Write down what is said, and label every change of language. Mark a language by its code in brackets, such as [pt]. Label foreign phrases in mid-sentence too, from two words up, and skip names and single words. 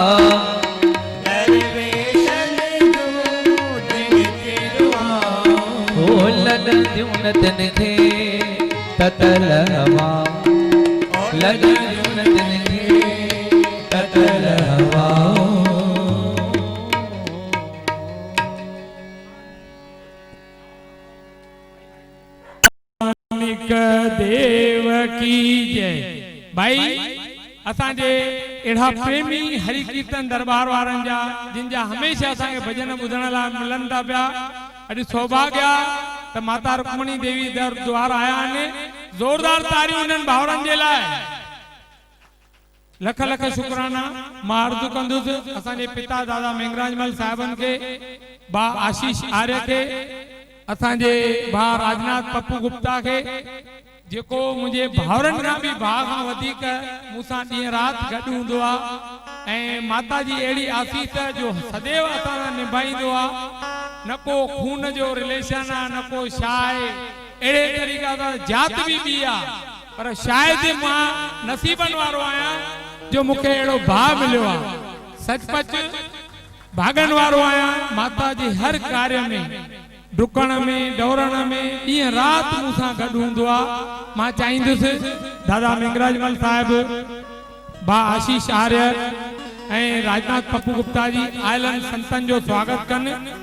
[sd] दरवेशन जो जिन ते दुआ ओ लगंदियूं न तिन खे ततल हवाऊं लगंदियूं न तिन खे ततल हवाऊं देव की जय। भाई असांजे अहिड़ा प्रेमी हरि कीर्तन दरबार वारनि जा जिन जा हमेशह असांखे भजन ॿुधण लाइ मिलनि था पिया। अॼु सौभाग्य तो माता रुक्मणी देवी द्वार आया ने जोरदार तारियूं उन्हनि भाउरनि जे लाइ लख लख शुक्राना मां अर्ज़ु कंदुसि असांजे पिता दादा मेंगराजमल साहिबनि खे बा आशीष आर्य खे असांजे भा राजनाथ पप्पू गुप्ता खे जेको मुझे भाउरनि खां बि भाउ खां वधीक मूंसां ॾींहं राति गॾु हूंदो आहे ऐं माता जी अहिड़ी आसीस जो सदैव असां सां निभाईंदो आहे न को खून जो रिलेशन आहे न को छा आहे अहिड़े तरीक़े सां जात बि ॿी आहे पर शायदि मां नसीबनि वारो आहियां जो मूंखे अहिड़ो भाउ मिलियो आहे सचपच भागनि वारो आहियां माता जी हर कार्य में डुकण में दौड़ण में ॾींहं राति मूंसां गॾु हूंदो आहे मां चाहींदुसि दादा मेंगराजमल साहिब बा आशीष आर्य ऐं राजनाथ पप्पू गुप्ता जी आयलनि संतनि जो स्वागत कनि